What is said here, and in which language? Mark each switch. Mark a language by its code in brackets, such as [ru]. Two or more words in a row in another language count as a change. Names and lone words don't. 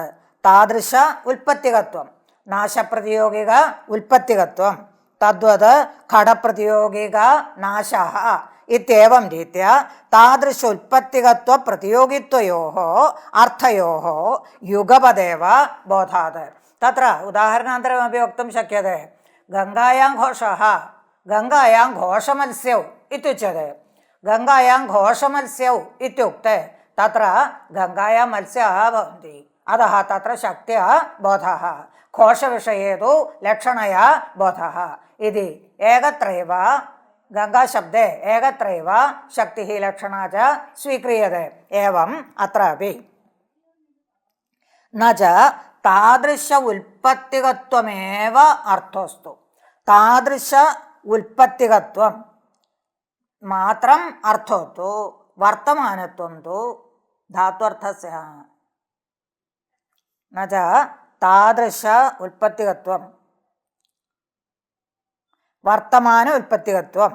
[sa] तादृश उत्पत्तिकत्वं नाशप्रतियोगिक उत्पत्तिकत्वं तद्वत् घटप्रतियोगिक नाशः इत्येवं रीतिय तादृश उत्पत्तिकत्व प्रतियोगित्वयोः अर्थयोः युगपदेव बोधात्. तत्र उदाहरणान्तरमपि वक्तुं शक्यते. गङ्गायां घोषः गङ्गायां घोषमत्स्यौ इत्युच्यते. गङ्गायां घोषमत्स्यौ इत्युक्ते तत्र गङ्गायां मत्स्याः भवन्ति, अतः तत्र शक्त्या बोधः, घोषविषये तु लक्षणया बोधः इति. एकत्रैव गङ्गाशब्दे एकत्रैव शक्तिः लक्षणा च स्वीक्रियते. एवम् अत्रापि न च तादृश उल्पत्तिकत्वमेव अर्थोऽस्तु. तादृश उल्पत्तिकत्वं മാത്രം अर्थोऽस्तु वर्तमानत्वं तु धात्वर्थस्य न च तादृश उत्पत्तिकत्वं वर्तमान उत्पत्तिकत्वं.